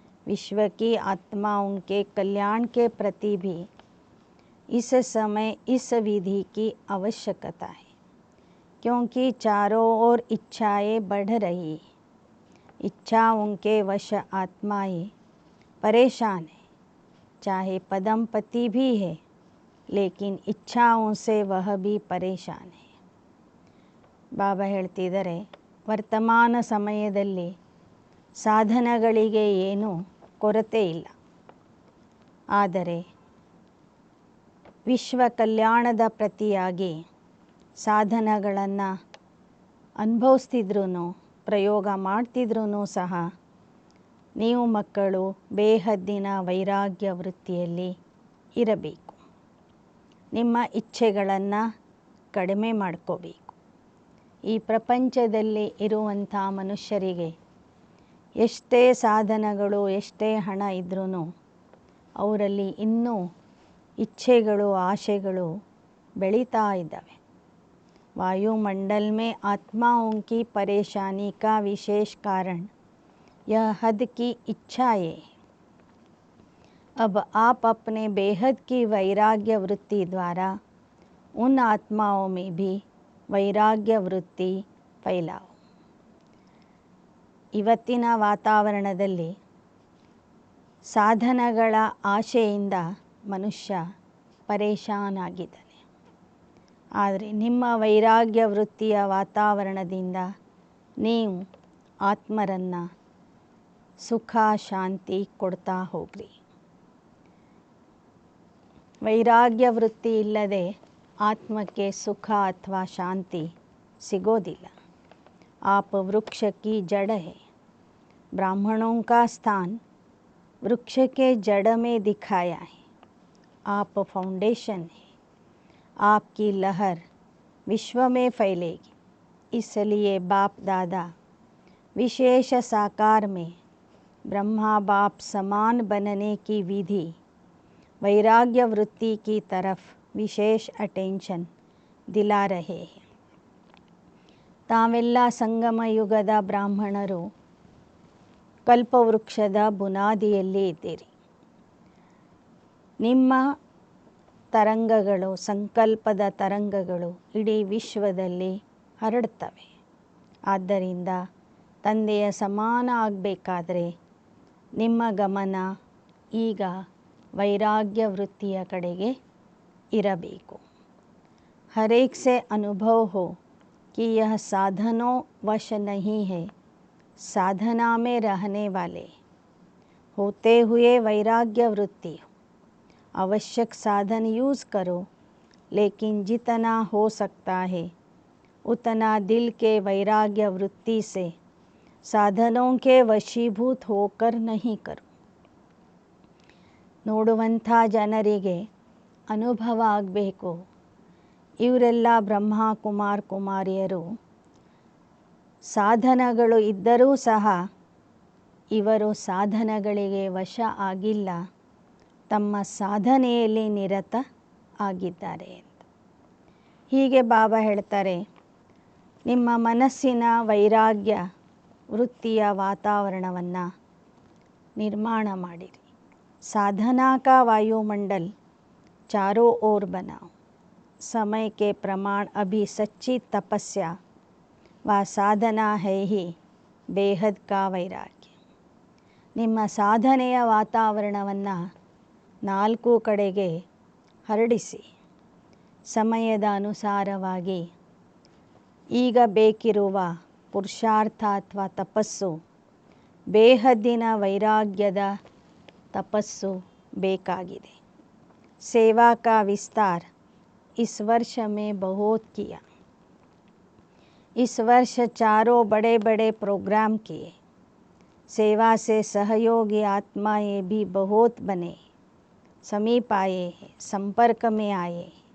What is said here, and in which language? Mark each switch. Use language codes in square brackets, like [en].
[hi] विश्व की आत्माओं के कल्याण के प्रति भी इस समय इस विधि की आवश्यकता है, क्योंकि चारों ओर इच्छाएं बढ़ रही. इच्छाओं के वश आत्माएं परेशान है. चाहे पदमपति भी है, लेकिन इच्छाओं से वह भी परेशान है. [kn] ಬಾಬಾ ಹೇಳ್ತಿದ್ದಾರೆ, ವರ್ತಮಾನ ಸಮಯದಲ್ಲಿ ಸಾಧನಗಳಿಗೆ ಏನೂ ಕೊರತೆ ಇಲ್ಲ. ಆದರೆ ವಿಶ್ವ ಕಲ್ಯಾಣದ ಪ್ರತಿಯಾಗಿ ಸಾಧನಗಳನ್ನು ಅನುಭವಿಸ್ತಿದ್ರೂ, ಪ್ರಯೋಗ ಮಾಡ್ತಿದ್ರೂ ಸಹ ನೀವು ಮಕ್ಕಳು ಬೇಹದ್ದಿನ ವೈರಾಗ್ಯ ವೃತ್ತಿಯಲ್ಲಿ ಇರಬೇಕು. ನಿಮ್ಮ ಇಚ್ಛೆಗಳನ್ನು ಕಡಿಮೆ ಮಾಡ್ಕೋಬೇಕು. ಈ ಪ್ರಪಂಚದಲ್ಲಿ ಇರುವಂಥ ಮನುಷ್ಯರಿಗೆ ಎಷ್ಟೇ ಸಾಧನಗಳು, ಎಷ್ಟೇ ಹಣ ಇದ್ರೂ ಅವರಲ್ಲಿ ಇನ್ನೂ ಇಚ್ಛೆಗಳು, ಆಶೆಗಳು ಬೆಳೀತಾ ಇದ್ದಾವೆ. [hi] वायुमंडल में आत्माओं की परेशानी का विशेष कारण यह हद की इच्छाएं. अब आप अपने बेहद की वैराग्य वृत्ति द्वारा उन आत्माओं में भी वैराग्य वृत्ति फैलाओ. [kn] ಇವತ್ತಿನ ವಾತಾವರಣದಲ್ಲಿ ಸಾಧನಗಳ ಆಶೆಯಿಂದ ಮನುಷ್ಯ ಪರೇಶಾನ್ ಆಗಿದ್ದಾನೆ. ಆದರೆ ನಿಮ್ಮ ವೈರಾಗ್ಯ ವೃತ್ತಿಯ ವಾತಾವರಣದಿಂದ ನೀವು ಆತ್ಮರನ್ನು ಸುಖ, ಶಾಂತಿ ಕೊಡ್ತಾ ಹೋಗ್ರಿ. ವೈರಾಗ್ಯ ವೃತ್ತಿ ಇಲ್ಲದೆ ಆತ್ಮಕ್ಕೆ ಸುಖ ಅಥವಾ ಶಾಂತಿ ಸಿಗೋದಿಲ್ಲ. [hi] आप वृक्ष की जड़ है. ब्राह्मणों का स्थान वृक्ष के जड़ में दिखाया है. आप फाउंडेशन है. आपकी लहर विश्व में फैलेगी. इसलिए बाप दादा विशेष साकार में ब्रह्मा बाप समान बनने की विधि वैराग्य वृत्ति की तरफ विशेष अटेंशन दिला रहे हैं. [kn] ತಾವೆಲ್ಲ ಸಂಗಮ ಯುಗದ ಬ್ರಾಹ್ಮಣರು ಕಲ್ಪವೃಕ್ಷದ ಬುನಾದಿಯಲ್ಲಿ ಇದ್ದೀರಿ. ನಿಮ್ಮ ತರಂಗಗಳು, ಸಂಕಲ್ಪದ ತರಂಗಗಳು ಇಡೀ ವಿಶ್ವದಲ್ಲಿ ಹರಡ್ತವೆ. ಆದ್ದರಿಂದ ತಂದೆಯ ಸಮಾನ ಆಗಬೇಕಾದ್ರೆ ನಿಮ್ಮ ಗಮನ ಈಗ ವೈರಾಗ್ಯ ವೃತ್ತಿಯ ಕಡೆಗೆ ಇರಬೇಕು. [hi] हर एक से अनुभव हो कि यह साधनों वश नहीं है, साधना में रहने वाले होते हुए वैराग्य वृत्ति. आवश्यक साधन यूज़ करो, लेकिन जितना हो सकता है उतना दिल के वैराग्य वृत्ति से साधनों के वशीभूत होकर नहीं करो. [kn] ನೋಡುವಂಥ ಜನರಿಗೆ ಅನುಭವ ಆಗಬೇಕು, ಇವರೆಲ್ಲ ಬ್ರಹ್ಮ ಕುಮಾರ್ ಕುಮಾರಿಯರು, ಸಾಧನಗಳು ಇದ್ದರೂ ಸಹ ಇವರು ಸಾಧನಗಳಿಗೆ ವಶ ಆಗಿಲ್ಲ, ತಮ್ಮ ಸಾಧನೆಯಲ್ಲಿ ನಿರತ ಆಗಿದ್ದಾರೆ ಅಂತ. ಹೀಗೆ ಬಾಬಾ ಹೇಳ್ತಾರೆ, ನಿಮ್ಮ ಮನಸ್ಸಿನ ವೈರಾಗ್ಯ ವೃತ್ತಿಯ ವಾತಾವರಣವನ್ನು ನಿರ್ಮಾಣ ಮಾಡಿರಿ. [hi] साधना का वायुमंडल चारों ओर बनाओ. समय के प्रमाण अभी सच्ची तपस्या व साधना है ही ಬೇಹದ್ ಕಾ ವೈರಾಗ್ಯ. [kn] ನಿಮ್ಮ ಸಾಧನೆಯ ವಾತಾವರಣವನ್ನು 4 ಕಡೆಗೆ ಹರಡಿಸಿ. ಸಮಯದ ಅನುಸಾರವಾಗಿ ಈಗ ಬೇಕಿರುವ ಪುರುಷಾರ್ಥ ಅಥವಾ ತಪಸ್ಸು ಬೇಹದ್ದಿನ ವೈರಾಗ್ಯದ तपस्सु बेकागिदे. [hi] सेवा का विस्तार इस वर्ष में बहुत किया. इस वर्ष 4 बड़े बड़े प्रोग्राम किए. सेवा से सहयोगी आत्माएं भी बहुत बने, समीप आए हैं, संपर्क में आए.